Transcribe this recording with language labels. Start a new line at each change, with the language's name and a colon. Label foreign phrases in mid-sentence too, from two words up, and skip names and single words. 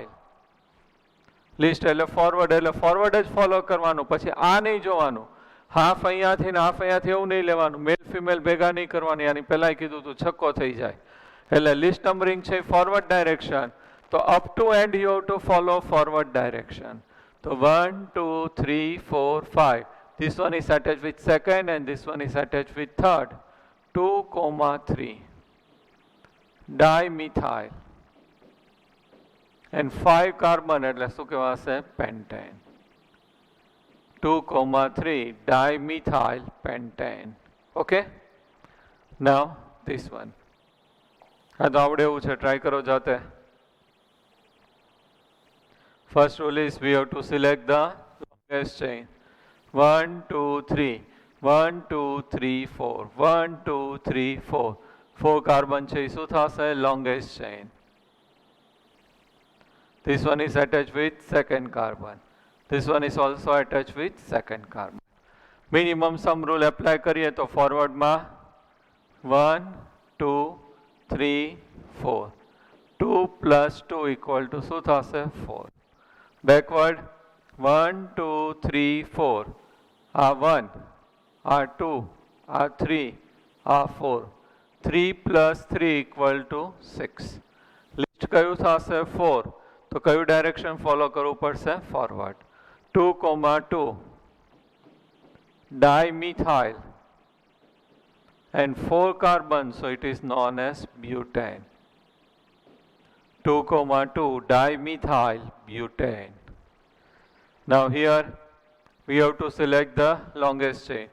Gujarati: લિસ્ટ એટલે ફોરવર્ડ જ ફોલો કરવાનું. પછી આ નહીં જોવાનું. હાફ અહીંયાથી ને હાફ અહીંયાથી એવું નહીં લેવાનું. મેલ ફિમેલ ભેગા નહીં કરવાની. આની પહેલાં કીધું તું છક્કો થઈ જાય.
English: એટલે list numbering છે forward direction. તો up to end you have to follow forward direction.
Gujarati: તો 1 2 3 4 5.
English: This one is attached with second and this one is attached with third. 2, 3. Dimethyl. And 5 carbon
Gujarati: એટલે શું કહેવાશે?
English: pentane. 2, 3 dimethyl pentane. Okay? Now this one.
Gujarati: હા તો આવડે એવું છે, ટ્રાય કરો જાતે.
English: First rule is we have to select the longest chain. 1 2 3 1 2 3 4 1 2 3 4.
Gujarati: 4 carbon છે શું થશે?
English: longest chain. This one is attached with second carbon. This one is also attached with second carbon. Minimum sum rule apply
Gujarati: કરીએ તો ફોરવર્ડમાં 1 2 3 4. 2 + 2 = શું થશે? 4. બેકવર્ડ 1 2 3 4. આ 1, આ 2, આ 3, આ 4. 3 + 3 = 6. લિસ્ટ કયું થશે? 4. તો કયું ડાયરેક્શન ફોલો કરવું પડશે? ફોરવર્ડ.
English: 2, 2 dimethyl and 4 carbon, so it is known as butane. 2, 2 dimethyl butane. Now here we have to select the longest chain.